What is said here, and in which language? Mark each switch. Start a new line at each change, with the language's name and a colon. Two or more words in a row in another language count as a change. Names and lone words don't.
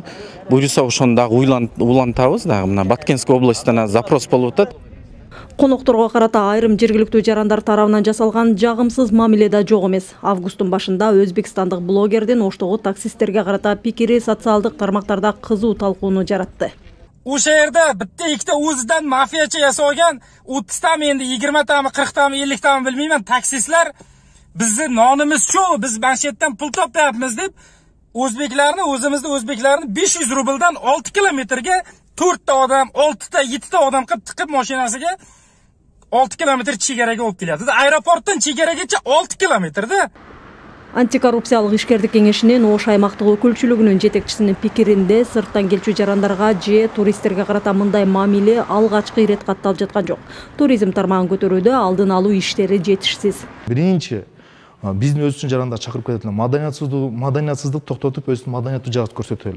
Kyrgyz: Буюрса ошону дагы улантабыз, дагы мына Баткенский областтан запрос болуп атат. Конокторго карата айрым жергиликтүү жарандар тарабынан жасалган жагымсыз мамиле да жок эмес. Августтун башында өзбекстандык блогердин Оштогу таксисттерге карата пикири социалдык тармактарда кызуу талкууну жаратты.
Uzbek: O'sha yerda bitta ikkita o'zidan mafiyachi yasagan 30 tami endi 20 tami 40 tami 50 tami bilmayman taksistlar bizni nonimiz shu, biz manshetdan pul topyapmiz deb o'zbeklarni 500 rubldan 6 kilometrga 4 ta odam, 6 ta 7 ta odam qilib tiqib mashinasiga 6 kilometr chegaraga olib kelyapti. Aeroportdan chegaragacha 6 kilometrda.
Kyrgyz: Антикоррупциялык ишкердик кеңешинин Ош аймактык өкүлчүлүгүнүн жетекчисинин пикиринде сырттан келчү жарандарга же туристтерге карата мындай мамиле алгачкы ирет катталып жаткан жок. Туризм тармагын көтөрүүдө алдын алуу иштери жетишсиз. Биринчи биздин өзүбүздүн жарандар чакырып кетет. Маданиятсыздык токтотуп, өзүбүздүн маданиятты жагат көрсөтөлү.